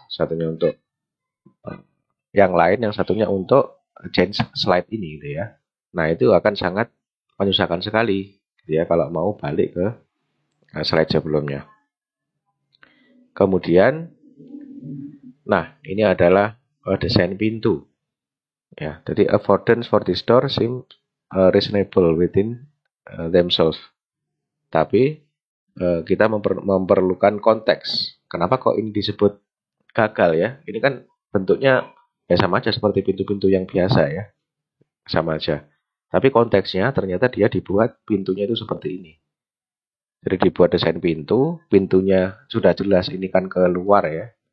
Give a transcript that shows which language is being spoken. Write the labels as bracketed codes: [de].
[id] Satunya untuk yang lain, yang satunya untuk change slide ini gitu ya. Nah, itu akan sangat menyusahkan sekali gitu ya kalau mau balik ke slide sebelumnya. Kemudian, nah ini adalah desain pintu. Ya, jadi [en] affordance for this door seem reasonable within themselves. [id] Tapi kita memerlukan konteks. Kenapa kok ini disebut gagal ya? Ini kan bentuknya ya sama aja seperti pintu-pintu yang biasa ya. Sama aja. Tapi konteksnya ternyata dia dibuat pintunya itu seperti ini. Jadi dibuat desain pintu, pintunya sudah jelas ini kan ke luar ya.